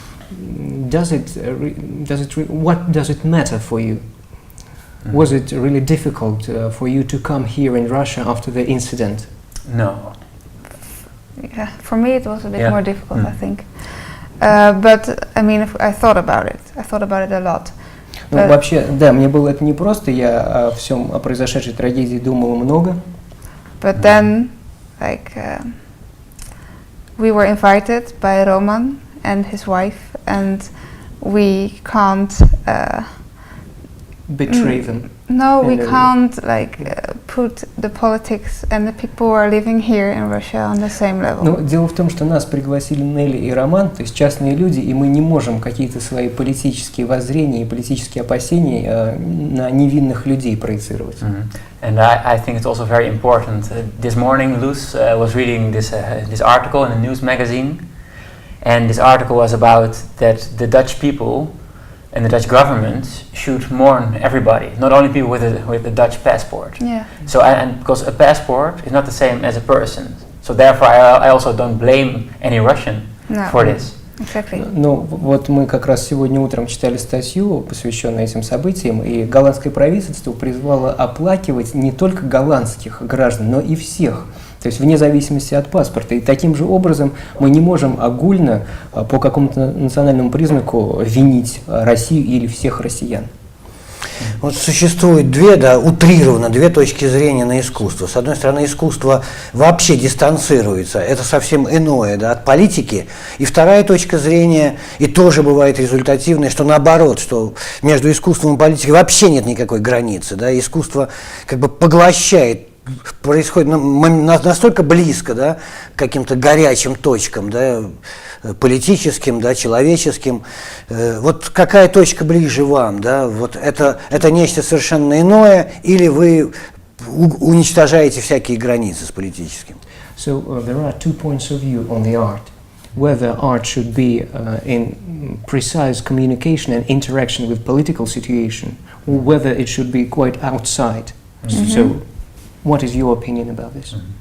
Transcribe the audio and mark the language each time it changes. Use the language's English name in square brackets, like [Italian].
[English] What does it matter for you? Was it really difficult for you to come here in Russia after the incident? No. Yeah, for me it was a bit more difficult, I think. But I mean, I thought about it. I thought about it a lot. [Russian] Ну, вообще, да, мне было это непросто. Я о произошедшей трагедии думала много. [English] But then, like, we were invited by Roman and his wife, and we can't betray them. No, we can't put the politics and the people who are living here in Russia on the same level. [Russian] Но дело в том, что нас пригласили Нелли и Роман, то есть частные люди, и мы не можем какие-то свои политические воззрения и политические опасения на невинных людей проецировать. [English] And I think it's also very important. This morning, Luz was reading this article in a news magazine. And this article was about that the Dutch people and the Dutch government should mourn everybody, not only people with a Dutch passport. Yeah. So and because a passport is not the same as a person, so therefore I also don't blame any Russian for this. Exactly. [Russian] Ну вот мы как раз сегодня утром читали статью, посвященную этим событиям, и голландское правительство призвало оплакивать не только голландских граждан, но и всех. То есть вне зависимости от паспорта. И таким же образом мы не можем огульно по какому-то национальному признаку винить Россию или всех россиян. Вот существует утрированно две точки зрения на искусство. С одной стороны, искусство вообще дистанцируется, это совсем иное, да, от политики. И вторая точка зрения, и тоже бывает результативная, что наоборот, что между искусством и политикой вообще нет никакой границы. Да, искусство как бы поглощает, происходит настолько близко, да, к каким-то горячим точкам, да, политическим, да, человеческим. Вот какая точка ближе вам? Да? Вот это нечто совершенно иное, или вы уничтожаете всякие границы с политическим? [English] So there are two points of view on the art. Whether art should be in precise communication and interaction with political situation, or whether it should be quite outside. So what is your opinion about this?